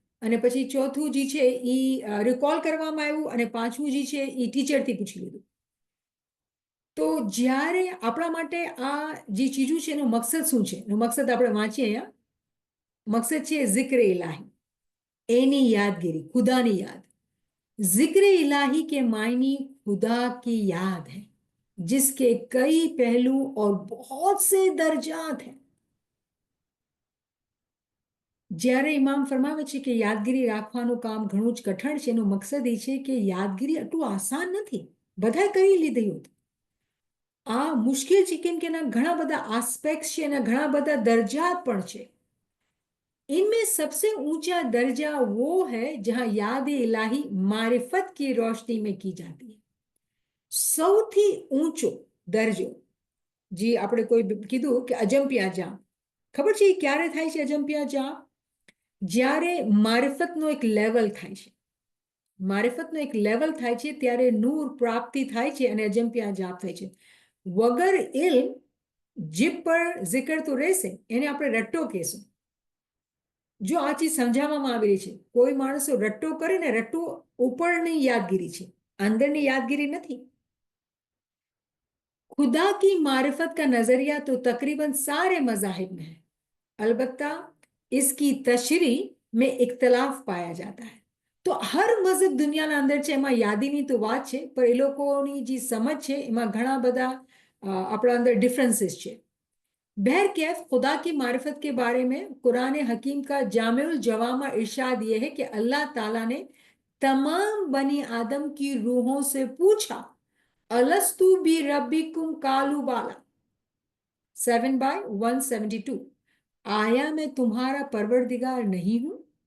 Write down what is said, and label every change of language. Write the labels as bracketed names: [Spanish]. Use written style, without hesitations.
[Gujarati] અને પછી ચોથું જે છે એ રિકોલ કરવામાં આવ્યું, અને પાંચમું જે છે એ ટીચરથી પૂછી લીધું. તો જ્યારે આપણા માટે આ જે ચીજો છે એનો મકસદ શું છે, એનો મકસદ આપણે વાંચીએ અહીંયા. મકસદ છે ઝિક્ર ઇલાહી, એની યાદગીરી, ખુદાની યાદ. [Hindi] जिक्र इलाही के मायने खुदा की याद है जिसके कई पहलू और बहुत से दर्जात हैं. [Gujarati] જ્યારે ઇમામ ફરમાવે છે કે યાદગીરી રાખવાનું કામ ઘણું જ કઠણ છે, એનો મકસદ એ છે કે યાદગીરી આટલું આસાન નથી, બધાએ કરી લીધી હોત. આ મુશ્કેલ છે કેમ કે એના ઘણા બધા આસ્પેક્ટ છે, એના ઘણા બધા દરજાત પણ છે. [Hindi] इनमें सबसे ऊंचा दर्जा वो है जहां याद इलाही मारिफत की रोशनी में की जाती है. [Gujarati] સૌથી ઊંચો દરજો જે આપણે કોઈ કીધું કે અજંપિયા જાપ, ખબર છે એ ક્યારે થાય છે અજંપિયા જાપ? જ્યારે મારિફતનો એક લેવલ થાય છે, મારિફતનો એક લેવલ થાય છે ત્યારે નૂર પ્રાપ્તિ થાય છે અને અજંપિયા જાપ થાય છે. વગર ઇલ્મ જીભ પર zikr તો રહેશે, એને આપણે રટ્ટો કહેશું. જો આ ચીજ સમજાવવામાં આવેલી છે, કોઈ માણસો રટ્ટો કરે ને, રટ્ટો ઉપરની યાદગીરી છે, અંદરની યાદગીરી નથી. [Hindi] खुदा की मारिफत का नजरिया तो तकरीबन सारे मजाहिब में है, अलबत्ता इसकी तशरी में इख्तलाफ पाया जाता है. [Gujarati] તો હર મઝહબ દુનિયાના અંદર છે, એમાં યાદીની તો વાત છે, પણ એ લોકોની જે સમજ છે એમાં ઘણા બધા આપણા અંદર ડિફરન્સીસ છે. [Hindi] बहरकैफ खुदा की मारिफत के बारे में कुरान हकीम का जामिउल जवामा इरशाद ये है कि अल्लाह ताला ने तमाम बनी आदम की रूहों से पूछा, [Arabic] अलस्तु बी रब्बिकुम कालू बाला [Hindi] 7/172, आया मैं तुम्हारा परवरदिगार नहीं हूं?